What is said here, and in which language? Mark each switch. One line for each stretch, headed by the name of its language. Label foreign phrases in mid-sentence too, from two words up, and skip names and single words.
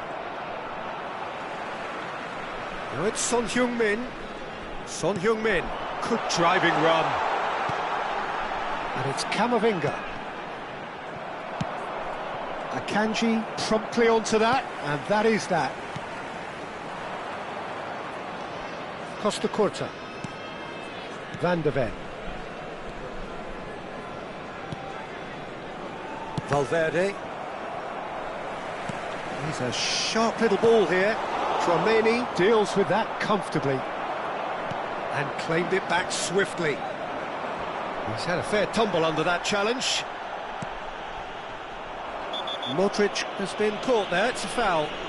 English: Now it's Son Heung-min. Son Heung-min. Good driving run. And it's Camavinga. Akanji promptly onto that, and that is that. Costa Curta. Van de Ven. Valverde. He's a sharp little ball here. Tchouaméni deals with that comfortably and claimed it back swiftly. He's had a fair tumble under that challenge. Modric has been caught there, it's a foul.